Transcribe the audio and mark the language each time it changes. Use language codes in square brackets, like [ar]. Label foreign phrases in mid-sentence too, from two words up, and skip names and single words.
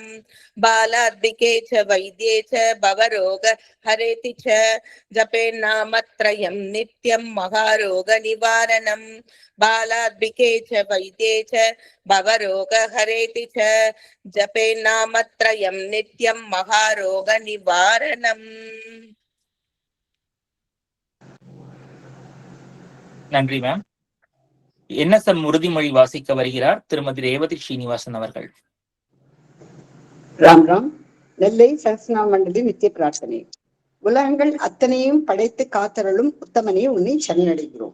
[sa] बालाद्बिके च वैद्ये च भवरोगहरेति च, जपेन्नामत्रयं नित्यं महारोगनिवारणम्। बालाद्बिके च वैद्ये च भवरोगहरेति च, जपेन्नामत्रयं नित्यं महारोगनिवारणम्। [ta] நன்றி மேம். என்எஸ்எம் உறுதிமொழி வாசிக்க வருகிறார் திருமதி ரேவதி ஸ்ரீனிவாசன் அவர்கள். ராம் ராம். நெல்லை சகஸ்ரநாம மண்டலி நித்திய பிரார்த்தனை. உலகங்கள் அத்தனையும் படைத்து காத்தருளும் உத்தமனே, உன்னை சரணடைகிறோம்.